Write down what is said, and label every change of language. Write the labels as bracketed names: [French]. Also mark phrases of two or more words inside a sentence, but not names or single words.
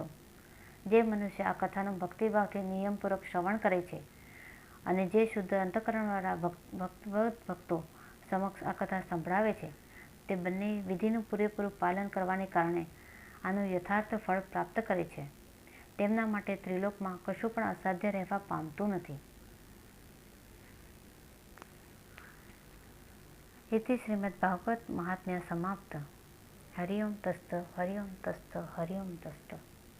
[Gujarati] જે મનુષ્ય આ કથાનું ભક્તિભાવથી નિયમપૂર્વક શ્રવણ કરે છે અને જે શુદ્ધ અંતઃકરણવાળા ભક્તો સમક્ષ આ કથા સંભળાવે છે, તે બંને વિધિનું પૂરેપૂરું પાલન કરવાને કારણે આનું યથાર્થ ફળ પ્રાપ્ત કરે છે. તેમના માટે ત્રિલોકમાં કશું પણ અસાધ્ય રહેવા પામતું નથી. [Sanskrit] इति श्रीमद्भागवत महात्म्य समाप्त. हरि ओम तस्त, हरि ओम तस्त, हरि ओम तस्त.